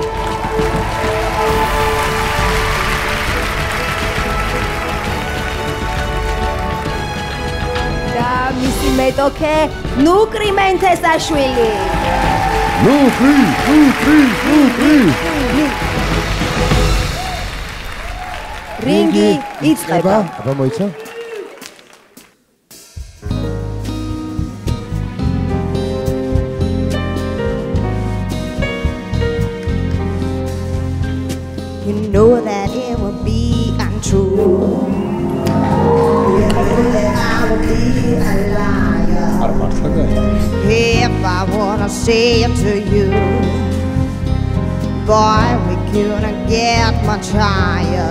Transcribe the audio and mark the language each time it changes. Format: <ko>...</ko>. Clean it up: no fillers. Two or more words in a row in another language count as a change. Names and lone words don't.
<ka>მისი მეტოქე ნუკრი მენთესაშვილი. ნუკრი. რინგი იწყება. აბა მოიცა?</ka> <en>You know that it will be untrue. If I wanna say it to you, boy, we couldn't get much higher.</en>